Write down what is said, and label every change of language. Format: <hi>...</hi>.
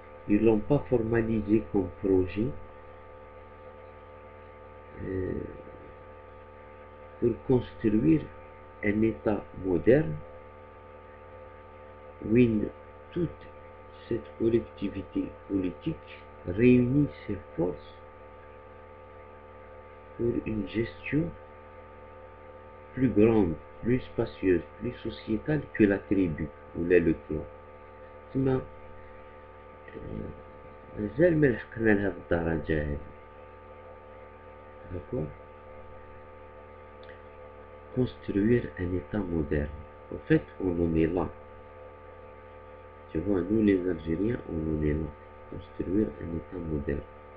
<fr>ils l'ont pas formalisé comme projet pour construire un État moderne où toute cette collectivité politique réunit ses forces pour une gestion plus grande, plus spacieuse, plus sociétale que la tribu ou le clan.</fr> <ar>تما مازال ما لحقنا لهاد الدرجة هادي.</ar> <fr>D'accord? Construire un État moderne. En fait, on en est là. Tu vois, nous les Algériens, on en est là. Construire un État moderne.</fr>